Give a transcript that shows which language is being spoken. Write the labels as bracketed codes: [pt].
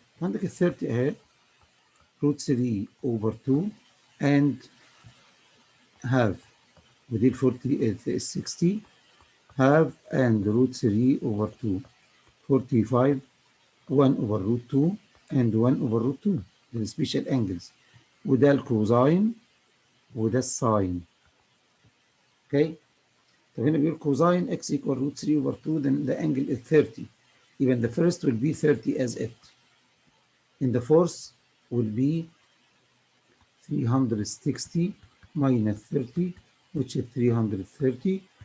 [ar] عندك ال 30 اهي [en] root 3 over 2 and half. [ar] ودي ال 40 60 [en] half and root 3 over 2 [ar] 45 1 over root 2 and 1 over root 2. [en] the special angles. [ar] وده الكوزاين وده الساين. [en] Okay. [ar] طب هنا بيقول [en] cosine x equal root 3 over 2, then the angle is 30. Even the first will be 30 as it. In the fourth will be 360 minus 30 which is 330.